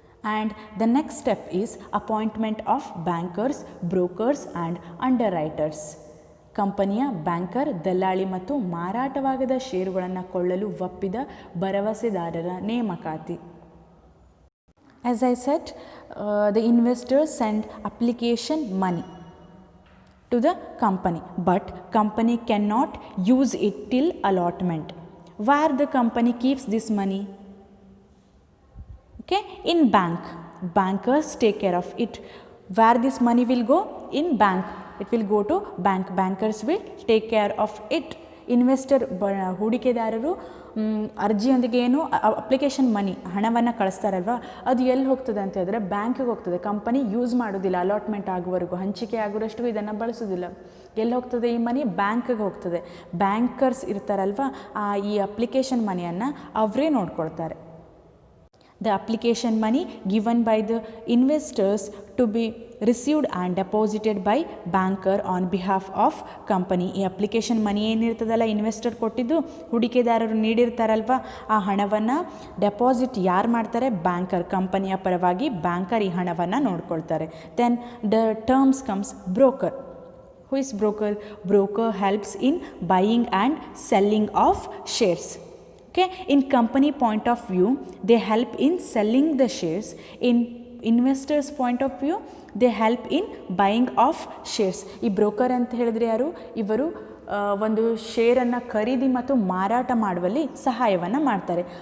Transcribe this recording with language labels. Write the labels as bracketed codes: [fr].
[en] And the next step is appointment of bankers, brokers and underwriters. [kn] ಕಂಪನಿಯ banker, ದಲ್ಲಾಳಿ ಮತ್ತು ಮಾರಾಟವಾಗದ ಷೇರುಗಳನ್ನು ಕೊಳ್ಳಲು ಒಪ್ಪಿದ ಭರವಸೆದಾರರ ನೇಮಕಾತಿ. [en] As I said, the investors send application money to the company, but company cannot use it till allotment. Where the company keeps this money? Okay, in bank. Bankers take care of it. Where this money will go? In bank. It will go to bankers will take care of it. [kn] Investor ಹೂಡಿಕೆದಾರರು ಅರ್ಜಿಯೊಂದಿಗೆ ಏನು application money ಹಣವನ್ನು ಕಳಿಸ್ತಾರಲ್ವ, ಅದು ಎಲ್ಲಿ ಹೋಗ್ತದೆ ಅಂತ ಹೇಳಿದ್ರೆ ಬ್ಯಾಂಕಿಗೆ ಹೋಗ್ತದೆ. ಕಂಪನಿ ಯೂಸ್ ಮಾಡೋದಿಲ್ಲ, ಅಲಾಟ್ಮೆಂಟ್ ಆಗುವವರೆಗೂ, ಹಂಚಿಕೆ ಆಗುವಷ್ಟು ಇದನ್ನು ಬಳಸೋದಿಲ್ಲ. ಎಲ್ಲಿ ಹೋಗ್ತದೆ ಈ ಮನಿ? ಬ್ಯಾಂಕಿಗೆ ಹೋಗ್ತದೆ. ಬ್ಯಾಂಕರ್ಸ್ ಇರ್ತಾರಲ್ವ, ಈ ಅಪ್ಲಿಕೇಶನ್ ಮನಿಯನ್ನು ಅವರೇ ನೋಡ್ಕೊಳ್ತಾರೆ. [en] The application money given by the investors to be received and deposited by banker on behalf of company. [kn] ಈ ಅಪ್ಲಿಕೇಶನ್ ಮನಿ ಏನಿರ್ತದಲ್ಲ, ಇನ್ವೆಸ್ಟರ್ ಕೊಟ್ಟಿದ್ದು ಹೂಡಿಕೆದಾರರು ನೀಡಿರ್ತಾರಲ್ವ, ಆ ಹಣವನ್ನು ಡೆಪಾಸಿಟ್ ಯಾರು ಮಾಡ್ತಾರೆ? ಬ್ಯಾಂಕರ್, ಕಂಪನಿಯ ಪರವಾಗಿ ಬ್ಯಾಂಕರ್ ಈ ಹಣವನ್ನು ನೋಡ್ಕೊಳ್ತಾರೆ. [en] Then the terms comes broker. Who is broker? Broker helps in buying and selling of shares. Okay, in company point of view they help in selling the shares. In investors point of view they help in buying of shares. [kn] ಈ broker ಅಂತ ಹೇಳಿದ್ರೆ ಯಾರು? ಇವರು ಒಂದು ಶೇರನ್ನು ಖರೀದಿ ಮತ್ತು ಮಾರಾಟ ಮಾಡುವಲ್ಲಿ ಸಹಾಯವನ್ನು ಮಾಡ್ತಾರೆ.